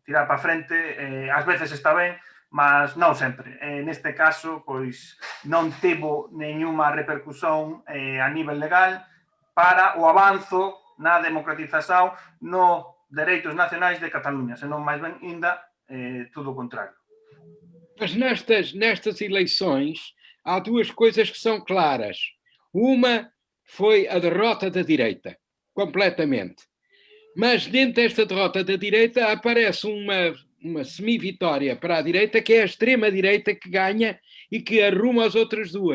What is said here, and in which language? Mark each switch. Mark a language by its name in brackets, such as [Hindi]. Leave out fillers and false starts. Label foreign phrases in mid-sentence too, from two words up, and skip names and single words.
[Galician] Tirar para frente ás veces está ben, mas non sempre. Neste caso, pois, non tivo nenhuma repercusión a nivel legal para o avanzo na democratización nos dereitos nacionais de Cataluña, senón máis ben ainda tudo o contrário. [Portuguese] Mas nestas eleições há duas coisas que são claras. Uma foi a derrota da direita, completamente. Mas dentro desta derrota da direita aparece uma semi-vitória para a direita, que é a extrema-direita que ganha e que arruma as outras duas.